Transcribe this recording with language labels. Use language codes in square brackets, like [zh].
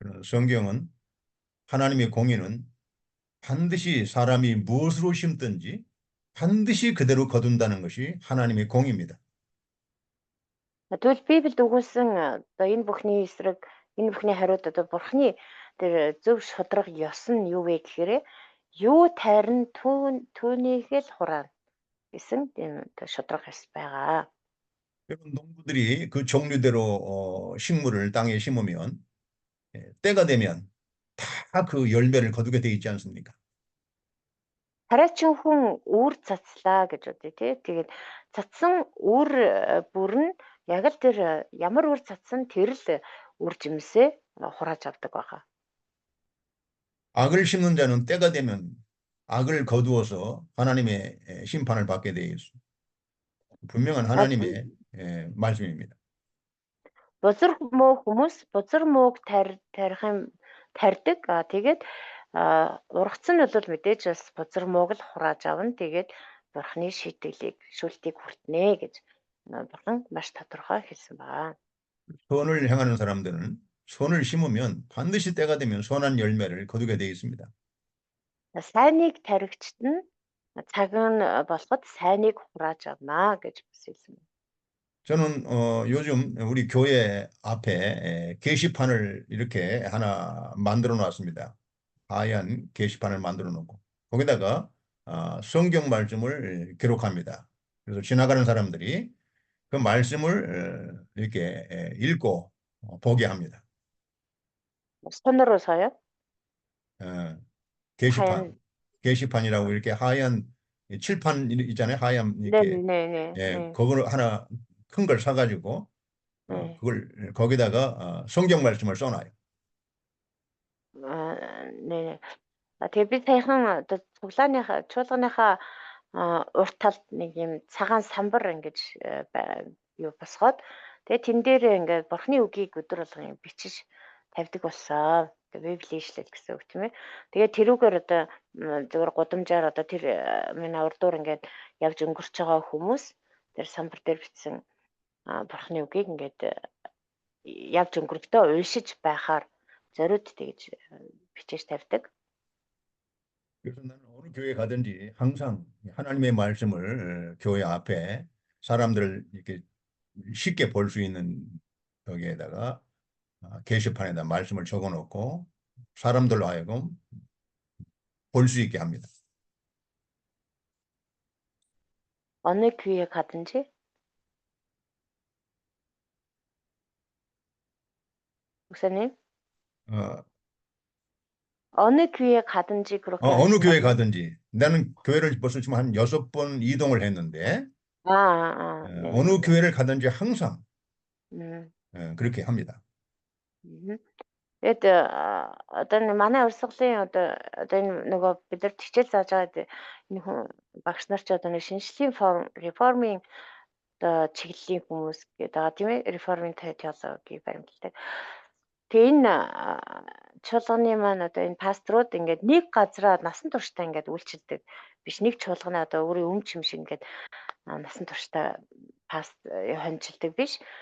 [ko] 성경은 하나님의 공의는 반드시 사람이 무엇으로 심든지 반드시 그대로 거둔다는 것이 하나님의 공의입니다. [mn] Тэгвэл Библиэд өгүүлсэн одоо энэ бүхний эсрэг, энэ бүхний хариуд одоо Бурхны тэр зөв шудраг ёс нь юу вэ гэхээр юу тайрн түүнийг л хураана гэсэн тийм шудраг ёс байгаа. [ko] 여러분 농부들이 그 종류대로 식물을 땅에 심으면 때가 되면 다 그 열매를 거두게 돼 있지 않습니까? [mn] Тариачин хүн үр цацлаа гэж үздэй тий. Тэгээд цацсан үр бүр нь яг л тэр ямар үр цацсан тэр л үр жимсээ хурааж авдаг байгаа. [ko] 악을 심는 자는 때가 되면 악을 거두어서 하나님의 심판을 받게 돼 있습니다. 분명한 하나님의 말씀입니다. [mn] Бузар муу хүмүүс бузар мууг тарьдаг. Тэгээд ургац нь бол мэдээж бас бузар мууг л хурааж авна. Тэгээд Бурхны шийтгэлийг шүлтийг хүртнэ гэж Бурхан маш тодорхой хэлсэн байна. [ko] 선을 행하는 사람들은 선을 심으면 반드시 때가 되면 선한 열매를 거두게 되어 있습니다. [mn] Сайныг таригчд нь цаг нь болоход сайныг хурааж авна гэж хэлсэн. [ko] 저는 요즘 우리 교회 앞에 게시판을 이렇게 하나 만들어 놨습니다. 하얀 게시판을 만들어 놓고 거기다가 성경 말씀을 기록합니다. 그래서 지나가는 사람들이 그 말씀을 이렇게 읽고 보게 합니다. 손으로서요? 게시판, 게시판이라고 이렇게 하얀 칠판 있잖아요. 하얀 이렇게 네. 그걸 하나 큰 걸 사가지고 그걸 거기다가 성경 말씀을 써놔요. 네. [mn] Тэгээ би саяхан одоо чуулганыхаа урт талд нэг юм цагаан самбар ингэж юу босгоод тэгээ тэн дээр ингээд бурхны үгийг өдөр болгон бичиж тавьдаг болсон. Тэгээ библийн ишлэл гэсэн үг тийм ээ. Тэгээ тэрүүгээр одоо зөвхөн гудамжаар одоо тэр миний урдуур ингээд явж өнгөрч байгаа хүмүүс тэр самбар дээр бичсэн бурхны үгийг ингээд явж өнгөрөхдөө уншиж байхаар зориуд тэгж бичиж тавьдаг. [ko] 그래서 나는 어느 교회 가든지 항상 하나님의 말씀을 교회 앞에 사람들을 이렇게 쉽게 볼 수 있는 여기에다가 게시판에다 말씀을 적어 놓고 사람들로 하여금 볼 수 있게 합니다. 어느 교회 가든지 목사님 어, 어느 교회 가든지 그렇게 어느 교회 하신다고요? 가든지 나는 교회를 벌써 지금 한 6번 이동을 했는데 네. 어느 교회를 가든지 항상 그렇게 합니다. [mn] Тэгээд одоо манай урсгалын одоо энэ нөгөө бид нар хичээл зааж байгаа энэ хүн багш нар ч одоо нэг шинжлэлийн реформын одоо чиглэлийн хүмүүс гэдэг байгаа тийм ээ реформын теологийг баримталдаг. Тэгээ энэ чуулганы маань одоо энэ пасторууд ингээд нэг газраа насан туршдаа ингээд үйлчилдэг биш, нэг чуулганы одоо өөрийн өмч юм шиг ингээд насан туршдаа хончилдаг биш.